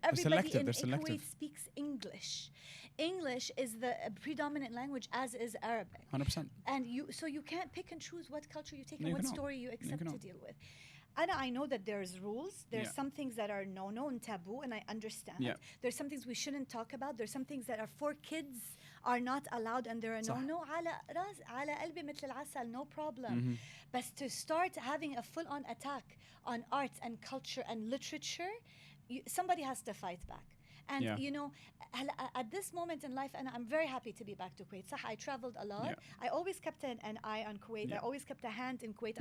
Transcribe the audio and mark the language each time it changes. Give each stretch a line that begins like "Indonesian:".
English: Everybody in Kuwait speaks English. English is the predominant language, as is Arabic. 100%. And you can't pick and choose what culture you take and what story you accept to deal with. And I know that there's rules. There's some things that are no and taboo, and I understand. Yeah. There's some things we shouldn't talk about. There's some things that are for kids are not allowed, and there are no.
Arabic: على قلبي مثل العسل,
English: no problem. But to start having a full-on attack on arts and culture and literature, somebody has to fight back. And at this moment in life, and I'm very happy to be back to Kuwait. I traveled a lot. I always kept an eye on Kuwait. I always kept a hand in Kuwait.